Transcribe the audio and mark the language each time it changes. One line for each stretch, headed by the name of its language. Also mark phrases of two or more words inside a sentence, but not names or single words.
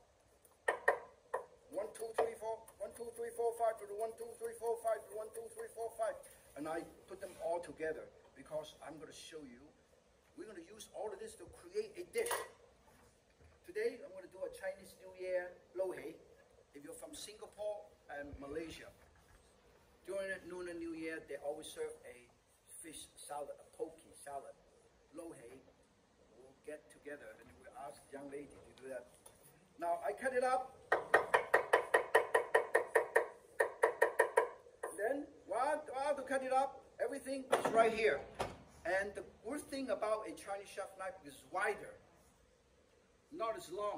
English: 1, 2, 3, 4. 1, 2, 3, 4, 5 to the 1, 2, 3, 4, 5 to 1, 2, 3, 4, 5. And I put them all together because I'm going to show you. We're going to use all of this to create a dish. Today, I'm going to do a Chinese New Year lo hei. If you're from Singapore and Malaysia, during the Lunar New Year, they always serve a fish salad, a poke salad. Lo hei. We'll get together and we'll ask the young lady to do that. Now, I cut it up. Then, while to cut it up, everything is right here. And the good thing about a Chinese chef knife is wider, not as long.